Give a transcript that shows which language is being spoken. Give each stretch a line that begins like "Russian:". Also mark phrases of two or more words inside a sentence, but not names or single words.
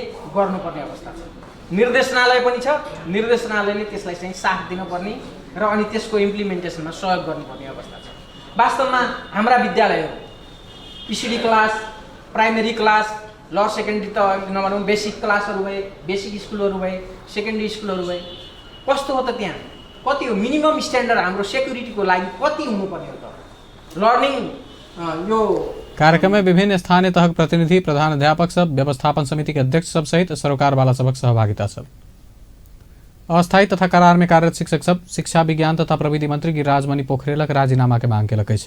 Nepali: गर्नुपर्ने अवस्था छ निर्देशनालय पनि छ निर्देशनालयले त्यसलाई चाहिँ साथ दिनुपर्ने र अनि त्यसको इम्प्लिमेन्टेसनमा सहयोग गर्नुपर्ने अवस्था छ वास्तवमा हाम्रा विद्यालयहरू
English: PCD class primary class lower secondary
Nepali: त नभनौँ
English: basic classes
Nepali: भए
English: basic schools
Nepali: भए
English: secondary schools
Nepali: भए कस्तो हो त त्यहाँ कति हो
English: minimum standard
Nepali: हाम्रो सेक्युरिटीको लागि कति हुनुपर्ने हो त लर्निङ यो
Maithili: कार्यक्रम में विभिन्न स्थानीय तहक प्रतिनिधि प्रधान अध्यापक सब व्यवस्थापन समिति के अध्यक्ष सब सहित सरोकार वाला सबक सहभागिता सब अस्थायी तथा करार में कार्यरत शिक्षक सब शिक्षा विज्ञान तथा प्रविधि मंत्री गिरिराज मणि पोखरेलक राजीनामा के मांग केलक अछि।